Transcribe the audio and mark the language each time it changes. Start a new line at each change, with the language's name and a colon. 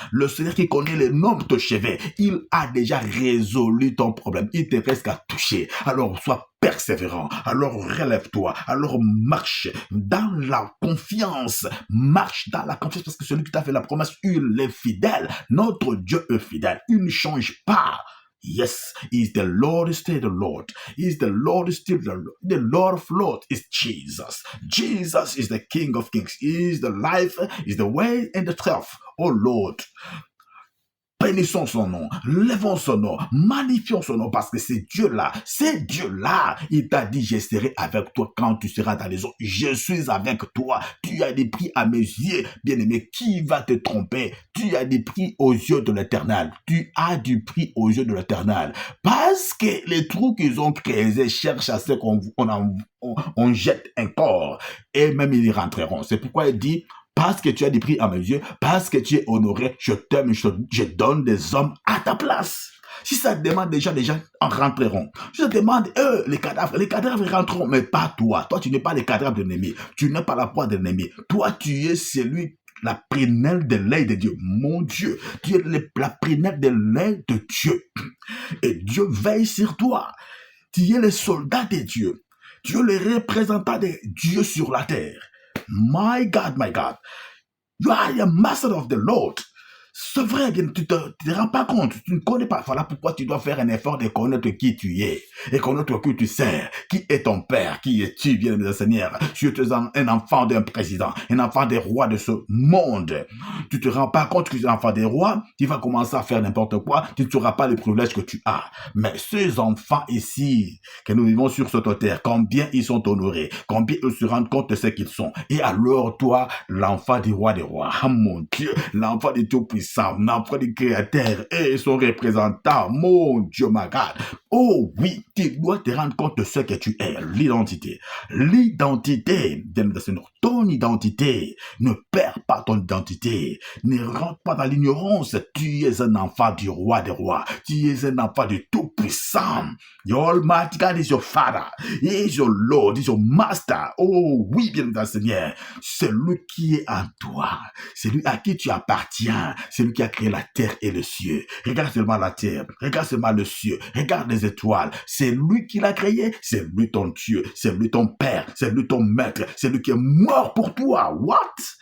French: Le Seigneur qui connaît le nom de ton chevet, il a déjà résolu ton problème, il te reste qu'à toucher. Alors sois persévérant, alors relève-toi, alors marche dans la confiance, parce que celui qui t'a fait la promesse, il est fidèle, notre Dieu est fidèle, il ne change pas.
English: Yes, He's the Lord, is still the Lord. He's the Lord, is still the Lord. The Lord of Lords is Jesus. Jesus is the King of Kings. He is the life, is the way and the truth. Oh Lord,
French: bénissons son nom, levons son nom, magnifions son nom, parce que c'est Dieu-là, il t'a dit, je serai avec toi quand tu seras dans les eaux, je suis avec toi, tu as des prix à mes yeux, bien-aimé, qui va te tromper? Tu as des prix aux yeux de l'Éternel, tu as du prix aux yeux de l'Éternel, parce que les trous qu'ils ont créés cherchent à ce qu'on jette un corps, et même ils y rentreront, c'est pourquoi il dit, parce que tu as des prix à mes yeux, parce que tu es honoré, je t'aime, je donne des hommes à ta place. Si ça demande déjà, les gens en rentreront. Si ça demande, les cadavres rentreront, mais pas toi. Toi, tu n'es pas les cadavres de l'ennemi. Tu n'es pas la proie de l'ennemi. Toi, tu es celui, la prunelle de l'œil de Dieu. Mon Dieu, tu es la prunelle de l'œil de Dieu. Et Dieu veille sur toi. Tu es le soldat de Dieu. Tu es le représentant de Dieu sur la terre.
English: My God, you are the master of the Lord.
French: C'est vrai, tu ne te rends pas compte, tu ne connais pas. Voilà pourquoi tu dois faire un effort de connaître qui tu es et connaître qui tu sers, qui est ton père, qui es-tu, bien-aimé Seigneur. Tu es un enfant d'un président, un enfant des rois de ce monde. Tu te rends pas compte que tu es un enfant des rois, tu vas commencer à faire n'importe quoi, tu ne sauras pas le privilège que tu as. Mais ces enfants ici, que nous vivons sur cette terre, combien ils sont honorés, combien ils se rendent compte de ce qu'ils sont. Et alors toi, l'enfant du roi des rois, oh mon Dieu, l'enfant du Tout-Puissant, l'enfant du Créateur et son représentant, mon Dieu,
English: my God.
French: Oh oui, tu dois te rendre compte de ce que tu es, l'identité. L'identité, ton identité, ne perds pas ton identité, ne rentre pas dans l'ignorance, tu es un enfant du roi des rois, tu es un enfant du Tout-Puissant.
English: Your Almighty God is your Father, He is your Lord, He is your Master.
French: Oh oui, bien aimé Seigneur, c'est lui qui est en toi, c'est lui à qui tu appartiens, c'est lui qui a créé la terre et le ciel. Regarde seulement la terre, regarde seulement le ciel, regarde les étoiles, c'est lui qui l'a créé, c'est lui ton Dieu, c'est lui ton Père, c'est lui ton Maître, c'est lui qui est mort pour toi. What?